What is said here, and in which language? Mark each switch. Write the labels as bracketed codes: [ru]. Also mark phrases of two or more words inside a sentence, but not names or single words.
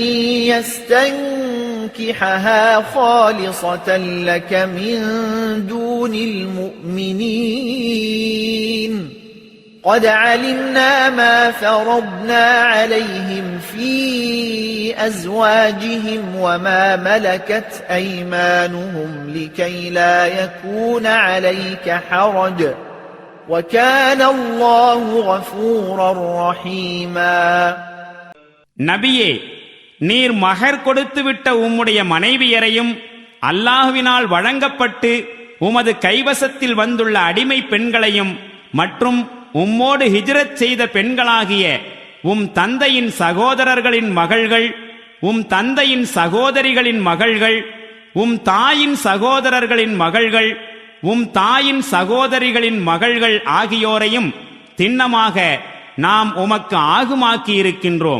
[ar] يستنكحها خالصة لك من دون المؤمنين قد علمنا ما فرضنا عليهم في أزواجهم وما ملكت أيمانهم لكي لا يكون عليك حرج وكان الله غفورا رحيما. [ta] நபியே, நீர் மஹர் கொடுத்துவிட்ட உம்முடைய மனைவியரையும் அல்லாஹ்வினால் வழங்கப்பட்டு உமது கைவசத்தில் வந்துள்ள அடிமை பெண்களையும் மற்றும் உம்மோடு ஹிஜ்ரத் செய்த பெண்களாகிய உம் தந்தையின் சகோதரர்களின் மகள்கள், உம் தந்தையின் சகோதரிகளின் மகள்கள், உம் தாயின் சகோதரர்களின் மகள்கள், உம் தாயின் சகோதரிகளின் மகள்கள் ஆகியோரையும் திண்ணமாக நாம் உமக்கு ஆகுமாக்கி இருக்கின்றோம்.